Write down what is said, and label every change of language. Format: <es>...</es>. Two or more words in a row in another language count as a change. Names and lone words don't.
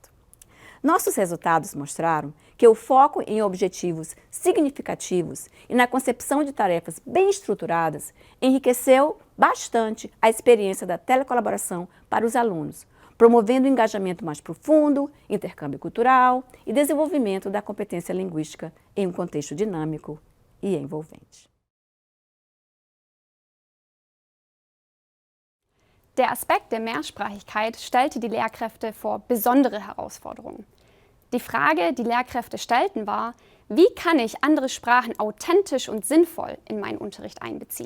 <pt>Nossos resultados mostraram que o foco em objetivos significativos e na concepção de tarefas bem estruturadas enriqueceu bastante a experiência da telecolaboração para os alunos, promovendo um engajamento mais profundo, intercâmbio cultural e desenvolvimento da competência linguística em um contexto dinâmico e envolvente.</pt> <de>Der Aspekt der Mehrsprachigkeit stellte die Lehrkräfte vor besondere Herausforderungen. Die Frage, die Lehrkräfte stellten, war: Wie kann ich andere Sprachen authentisch und sinnvoll in meinen Unterricht einbeziehen?</de>